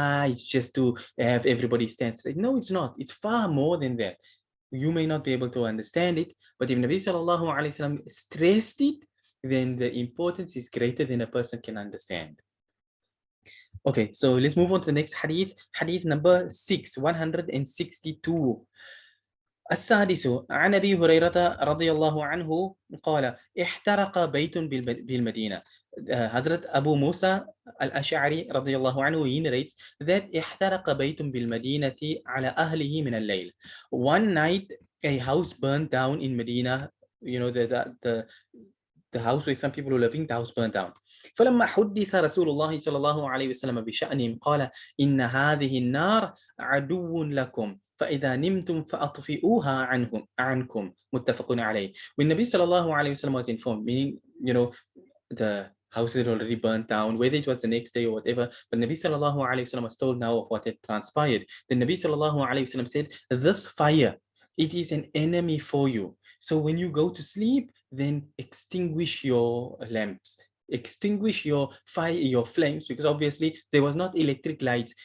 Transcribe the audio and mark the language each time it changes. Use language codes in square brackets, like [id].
[en] It's just to have everybody stand straight. No, it's not. It's far more than that. You may not be able to understand it, but if Nabi sallallahu alaihi wasallam stressed it, then the importance is greater than a person can understand. Okay, so let's move on to the next hadith. Hadith number 162. [ar] السادس عن أبي هريرة رضي الله عنه قال احترق بيت بالمدينة. [en] Hadrat Abu Musa al-Ash'ari radiyallahu anhu, he narrates that [ar] احترق بيت بالمدينة على أهله من الليل. [en] One night a house burned down in Medina, the house where some people were living, the house burned down. [ar] فلما حدث رسول الله صلى الله عليه وسلم بشأنهم قال إن هذه النار عدو لكم فإذا نمتم فأطفئوها عنكم متفق عليه. [en] When Nabi sallallahu alayhi wasallam was informed, meaning, the house had already burnt down, whether it was the next day or whatever, but Nabi sallallahu alayhi wasallam was told now of what had transpired. Then Nabi sallallahu alayhi wasallam said, this fire, it is an enemy for you. So when you go to sleep, then extinguish your lamps, extinguish your fire, your flames, because obviously there was not electric lights.